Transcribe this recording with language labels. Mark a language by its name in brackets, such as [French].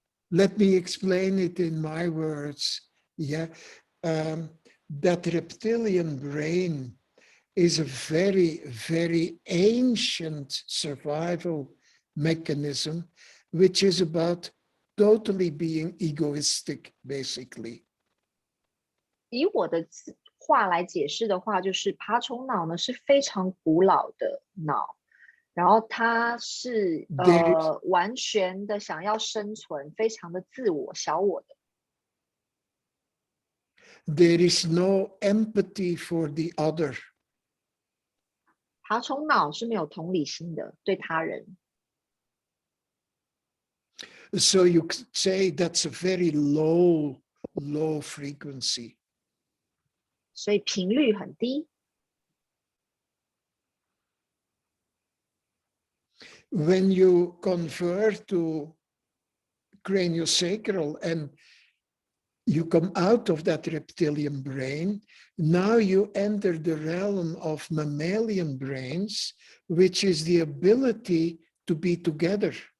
[English] Let me explain it in my words. Yeah, that reptilian brain is a very, very ancient survival mechanism, which is about totally being egoistic, basically. [Chinese] 以我的话来解释的话，就是爬虫脑呢是非常古老的脑。然后它是完全的想要生存，非常的自我、小我的。 [English] There is no empathy for the other. [Chinese] 爬虫脑是没有同理心的，对他人。 [English] So you could say that's a very low frequency. [Chinese] 所以频率很低。 [English] When you convert to craniosacral and you come out of that reptilian brain, now you enter the realm of mammalian brains, which is the ability to be together.